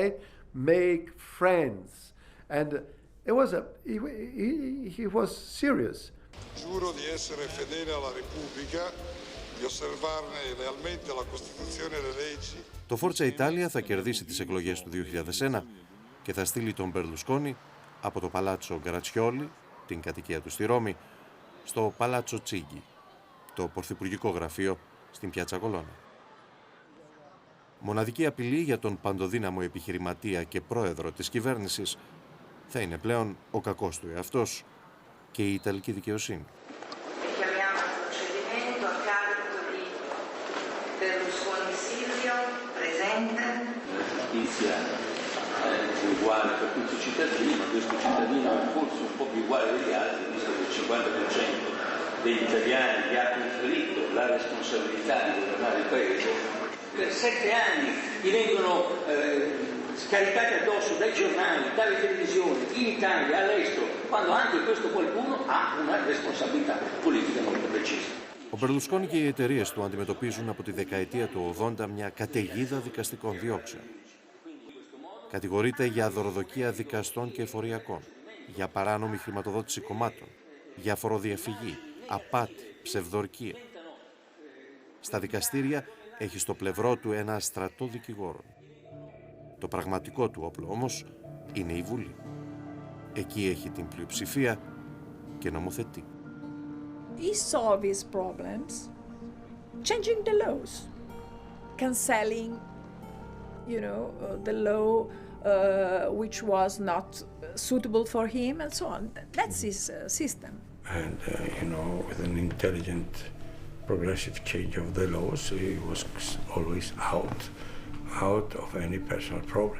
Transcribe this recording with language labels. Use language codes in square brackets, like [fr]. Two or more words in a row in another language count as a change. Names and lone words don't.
[en] Make friends. And it was he was serious. [it] Giuro di essere fedele alla Repubblica, di osservarne lealmente la Costituzione e le leggi. [el] Το Φόρτσα Ιτάλια θα κερδίσει τις εκλογές του 2001 και θα στείλει τον Μπερλουσκόνι από το Παλάτσο Γκρατσιόλι, την κατοικία του στη Ρώμη, στο Παλάτσο Τσίγκι, το πρωθυπουργικό γραφείο στην Πιάτσα Κολόνα. Μοναδική απειλή για τον παντοδύναμο επιχειρηματία και πρόεδρο της κυβέρνησης θα είναι πλέον ο κακός του εαυτός και η Ιταλική δικαιοσύνη. [it] Uguale per tutti i cittadini, ma questo cittadino è forse un po' più uguale degli altri, visto che il 50% degli italiani gli ha conferito la responsabilità di governare il paese. Per 7 anni gli vengono scaricati addosso dai giornali, dalle televisioni, in Italia, all'estero, quando anche questo qualcuno ha una responsabilità politica molto precisa. [el] Ο Μπερλουσκόνι και οι εταιρείες του αντιμετωπίζουν από τη δεκαετία του 80 μια καταιγίδα δικαστικών διώξεων. Κατηγορείται για δωροδοκία δικαστών και εφοριακών, για παράνομη χρηματοδότηση κομμάτων, για φοροδιαφυγή, απάτη, ψευδορκία. Στα δικαστήρια έχει στο πλευρό του ένα στρατό δικηγόρων. Το πραγματικό του όπλο όμως είναι η Βουλή. Εκεί έχει την πλειοψηφία και νομοθετεί. [en] He solved his problems changing the laws, cancelling, the law which was not suitable for him and so on. That's his system. And, with an intelligent, progressive change of the laws, he was always out of any personal problem.